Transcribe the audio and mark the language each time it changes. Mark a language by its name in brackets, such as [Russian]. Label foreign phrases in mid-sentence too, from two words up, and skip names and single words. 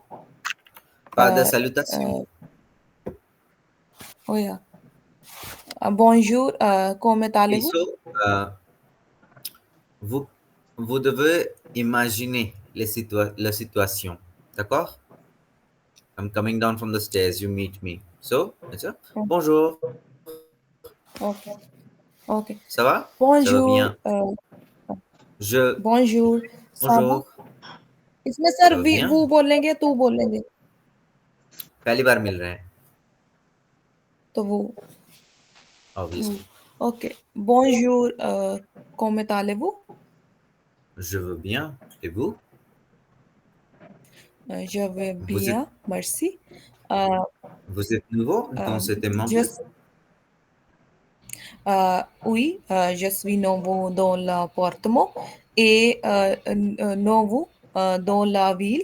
[French] Pas de Euh, salutation. euh, [English] oh yeah. [French] Bonjour. Comment Et allez-vous? so, vous, vous devez imaginer la situation. D'accord? [English] I'm coming down from the stairs. You meet me. So, it's a Oh, [French] bonjour. [English] okay. Okay. [French] Ça va? Ça va Bonjour. bien. Je. Bonjour. Ça va? Bonjour. [Hindi] इसमें [French] Ça [Hindi] सर [French] va [Hindi] वो [French] bien? [Hindi] बोलेंगे तू बोलेंगे पहली बार मिल रहे हैं. तो वो [English] Obviously. [Hindi] ओके. [French] Bonjour. Comment allez-vous? Je veux bien. Et vous? Je vais Vous êtes, bien, merci. Euh, vous êtes nouveau dans euh, cet je, immeuble? oui, je suis nouveau dans l'appartement et nouveau dans la ville.